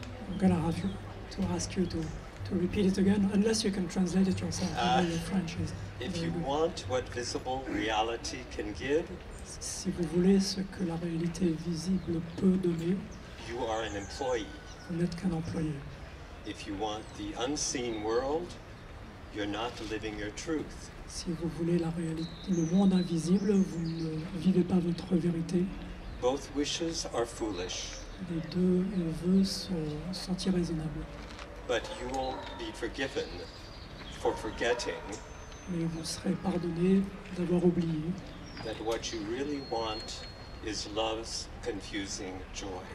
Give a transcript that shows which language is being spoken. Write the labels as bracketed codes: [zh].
[en] I'm gonna have to ask you to repeat it again, unless you can translate it yourself. I know your French is If very you good. want what visible reality can give, [fr] Si vous voulez ce que la réalité visible peut donner, [en] you are an employee. [fr] vous n'êtes qu'un employé. [en] If you want the unseen world, you're not living your truth. [fr] Si vous voulez la réalité, le monde invisible, vous ne vivez pas votre vérité. [en] Both wishes are foolish, [fr] Les deux vœux sont irraisonnables. [en] but you will be forgiven for forgetting [fr] mais vous serez pardonné d'avoir oublié [en] that what you really want is love's confusing joy.